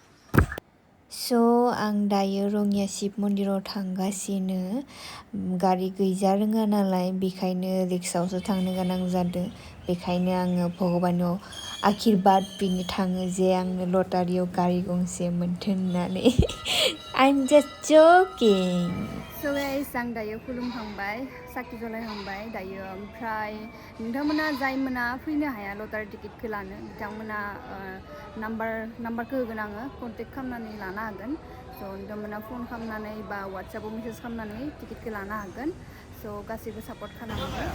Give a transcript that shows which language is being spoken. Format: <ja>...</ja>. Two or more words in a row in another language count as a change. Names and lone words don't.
<brx>आं दायो रङिया शिब मन्दिराव थांगासिनो गारि गैजा रोङा नालाय बेखायनो रिक्सायावसो थांनो गोनां जादों बेखायनो आङो भगबानाव आशीर्बाद बिनो थाङो जे आंनो लटारियाव गारि गंसे मोन्थों होननानै</brx> <en>I'm just joking. So guys,</en> <brx>आं दायो खुलुमखांबाय साखि जलायखांबाय दायो ओमफ्राय नोंथांमोना जायमोना फैनो हाया लटारि टिकेटखौ लानो बिथांमोना नाम्बारखौ होगोन आङो कन्टेक्ट खालामनानै लानो हागोन स' नोंथांमोना फन खालामनानै बा वाट्सएपआव मेसेज खालामनानै टिकेटखौ लानो हागोन स' गासैबो सापर्ट खालामो</brx>